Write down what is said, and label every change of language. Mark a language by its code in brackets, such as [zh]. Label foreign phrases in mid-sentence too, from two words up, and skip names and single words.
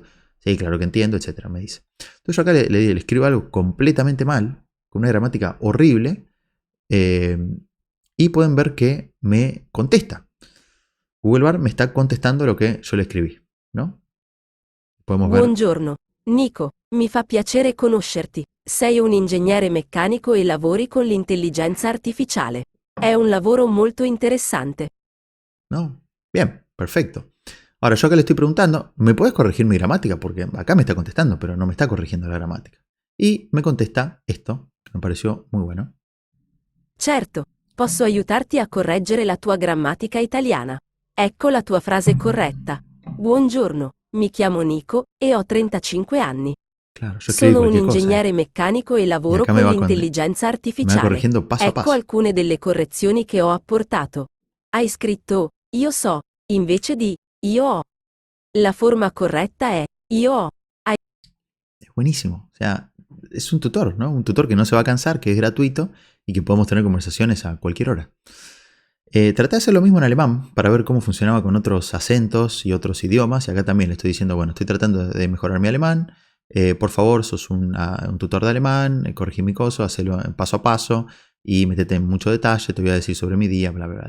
[es] Sí, claro que entiendo, etcétera, me dice. Entonces yo acá le escribo algo completamente mal, con una gramática horrible, y pueden ver que me contesta. Google Bar me está contestando lo que yo le escribí, ¿no? Podemos ver. [it] Buongiorno, Nico, mi fa piacere conoscerti. Sei un ingegnere meccanico e lavori con l'intelligenza artificiale. È un lavoro molto interessante. [es] ¿No? Bien, perfecto. Ahora yo acá le estoy preguntando, ¿me puedes corregir mi gramática? Porque acá me está contestando, pero no me está corrigiendo la gramática. Y me contesta esto, que me pareció muy bueno. [it] Certo, posso aiutarti a correggere la tua grammatica italiana. Ecco la tua frase corretta. Buongiorno, mi chiamo Nico e ho 35 anni. [es] Claro, yo escribí [it] Sono un [es] cualquier cosa. [it] ingegnere meccanico e lavoro [es] acá [it] con [es] me va [it] l'intelligenza [es] me va [it] artificiale. [es] corrigiendo paso a [it] Ecco [es] paso. [it] alcune delle correzioni che ho apportato. Hai scritto io so invece di io ho. La forma corretta è io ho. [es] Es buenísimo. O sea, es un tutor, ¿no? Un tutor que no se va a cansar, que es gratuito y que podemos tener conversaciones a cualquier hora. Traté de hacer lo mismo en alemán para ver cómo funcionaba con otros acentos y otros idiomas. Y acá también le estoy diciendo, bueno, estoy tratando de mejorar mi alemán. Por favor, sos un tutor de alemán, corregí mi cosa, hacelo paso a paso y métete en mucho detalle, te voy a decir sobre mi día, bla, bla, bla.